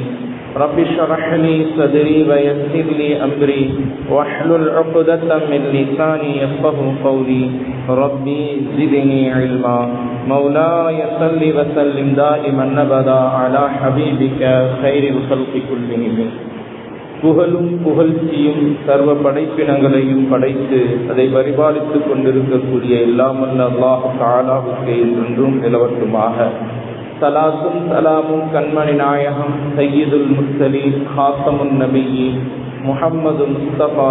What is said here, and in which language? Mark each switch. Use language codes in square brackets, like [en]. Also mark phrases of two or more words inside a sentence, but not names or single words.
[ar] رب اشرح لي صدري ويسر لي أمري واحلل عقدة من لساني يفقهوا قولي. ربي زدني علما. مولاي صل وسلم دائما أبدا على حبيبك خير الخلق كلهم. [ta] புகழும் புகழ்ச்சியும் சர்வ படைப்பினங்களையும் படைத்து அதை பரிபாலித்துக் கொண்டிருக்கக்கூடிய எல்லாமல்ல அல்லாஹ் தஆலாவுக்கு என்றும் நிலவட்டுமாக. சலாத்தும் சலாமும் கண்மணி நாயகம் [ar] سيد المرسلين خاتم النبيين محمد مصطفى